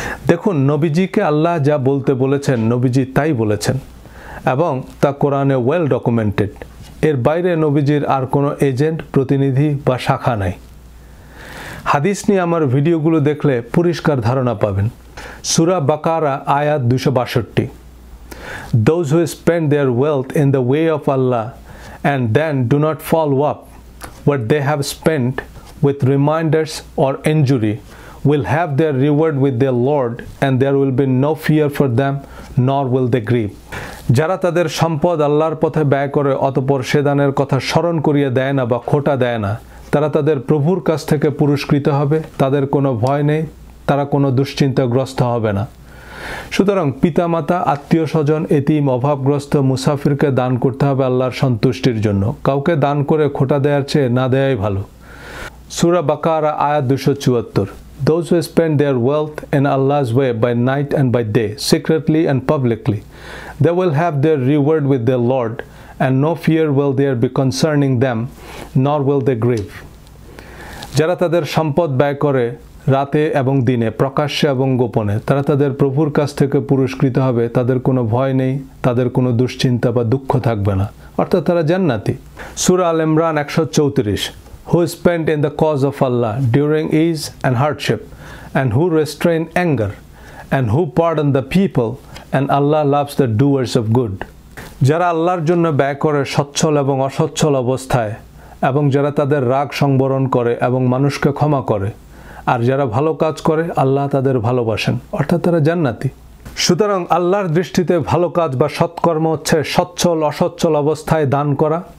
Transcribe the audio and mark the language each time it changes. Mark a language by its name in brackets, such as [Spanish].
[Bangla] দেখুন, নবীজিকে আল্লাহ যা বলতে বলেছেন নবীজি তাই বলেছেন, এবং তা কোরআনে [English] Well documented. [Bangla] এর বাইরে নবীজির আর কোনো এজেন্ট, প্রতিনিধি বা শাখা নাই। হাদিস নিয়ে আমার ভিডিওগুলো দেখলে পরিষ্কার ধারণা পাবেন। [English] সূরা বাকারা আয়াত 262, Those who spend their wealth in the way of Allah and then do not follow up what they have spent with reminders or injury will have their reward with their Lord, and there will be no fear for them, nor will they grieve. [Bangla] যারা তাদের সম্পদ আল্লাহর পথে ব্যয় করে অতঃপর সে দানের কথা স্মরণ করিয়ে দেয় না বা খোটা দেয় না, তারা তাদের প্রভুর কাছ থেকে পুরস্কৃত হবে, তাদের কোনো ভয় নেই, তারা কোনো দুশ্চিন্তাগ্রস্ত হবে না। সুতরাং পিতামাতা, আত্মীয় স্বজন, এতিম, অভাবগ্রস্ত, মুসাফিরকে দান করতে হবে আল্লাহর সন্তুষ্টির জন্য। কাউকে দান করে খোটা দেওয়ার চেয়ে না দেয়াই ভালো। [English] সূরা বাকারা আয়াত 274, Those who spend their wealth in Allah's way by night and by day, secretly and publicly, they will have their reward with their Lord, and no fear will there be concerning them, nor will they grieve. [Bangla] যারা তাদের সম্পদ ব্যয় করে রাতে এবং দিনে, প্রকাশ্যে এবং গোপনে, তারা তাদের প্রভুর কাছ থেকে পুরস্কৃত হবে, তাদের কোনো ভয় নেই, তাদের কোনো দুশ্চিন্তা বা দুঃখ থাকবে না, অর্থাৎ তারা জান্নাতি। [English] সূরা আল ইমরান 134, Who spent in the cause of Allah during ease and hardship, and who restrain anger, and who pardon the people, and Allah loves the doers of good. [Bangla] যারা আল্লাহর জন্য ব্যয় করে সচ্ছল এবং অসচ্ছল অবস্থায়, এবং যারা তাদের রাগ সংবরণ করে এবং মানুষকে ক্ষমা করে, আর যারা ভালো কাজ করে আল্লাহ তাদের ভালোবাসেন, অর্থাৎ তারা জান্নাতি। সুতরাং আল্লাহর দৃষ্টিতে ভালো কাজ বা সৎকর্ম হচ্ছে সচ্ছল অসচ্ছল অবস্থায় দান করা।